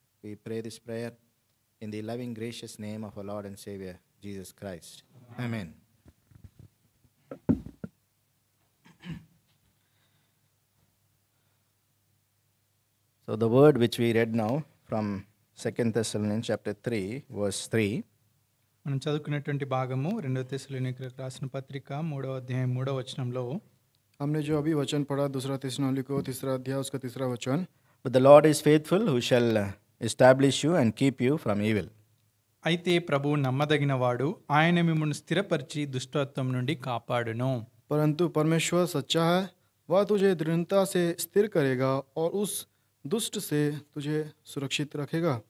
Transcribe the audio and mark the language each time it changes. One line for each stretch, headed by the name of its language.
English: We pray this prayer in the loving, gracious name of our Lord and Savior, Jesus Christ. Amen. So the word which we read now from 2 Thessalonians chapter 3, verse 3.
Telugu: మనం చదువుకునేటువంటి భాగము 2 తెస్సలోనికీయులకు రాసిన పత్రిక 3వ అధ్యాయం 3వ వచనంలో
Hindi: हमने जो अभी वचन पढ़ा दूसरा थिस्सलुनीकियों तीसरा अध्याय उसका तीसरा वचन,
English: But the Lord is faithful, who shall establish you and keep you from evil.
Telugu: అయితే ప్రభువు నమ్మదగినవాడు, ఆయన మిమ్మును స్థిరపరిచి దుష్టత్వం నుండి కాపాడును.
Hindi: परंतु परमेश्वर सच्चा है, वह तुझे दृढ़ता से स्थिर करेगा और उस दुष्ट से तुझे सुरक्षित रखेगा.